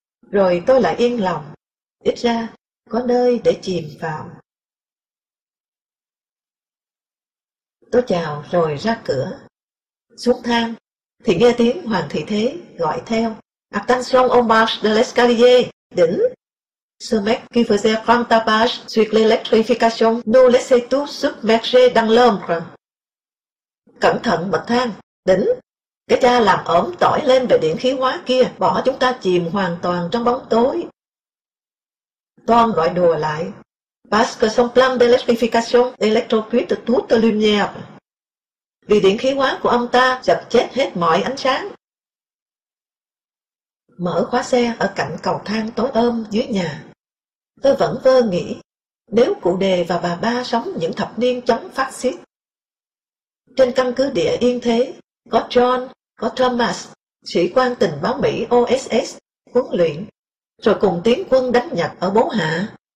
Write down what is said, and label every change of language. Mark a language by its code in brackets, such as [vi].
[vi] Rồi tôi lại yên lòng, ít ra có nơi để chìm vào. Tôi chào rồi ra cửa. Xuống thang thì nghe tiếng Hoàng Thị Thế gọi theo. [fr] Attention au marche de l'escalier, đỉnh. Ce mec qui faisait grand tapage sur l'électrification nous laissait tous submergés dans l'ombre. [vi] Cẩn thận bậc thang, đỉnh. Cái cha làm ổm tỏi lên về điện khí hóa kia bỏ chúng ta chìm hoàn toàn trong bóng tối. Toan gọi đùa lại. [fr] Parce que son plan d'électrification électrocute toute lumière. [vi] Vì điện khí hóa của ông ta dập chết hết mọi ánh sáng. Mở khóa xe ở cạnh cầu thang tối om dưới nhà. Tôi vẫn vơ nghĩ, nếu cụ Đề và bà Ba sống những thập niên chống phát xít. Trên căn cứ địa yên thế, có John, có Thomas, sĩ quan tình báo Mỹ OSS, huấn luyện, rồi cùng tiến quân đánh Nhật ở Bố Hạ.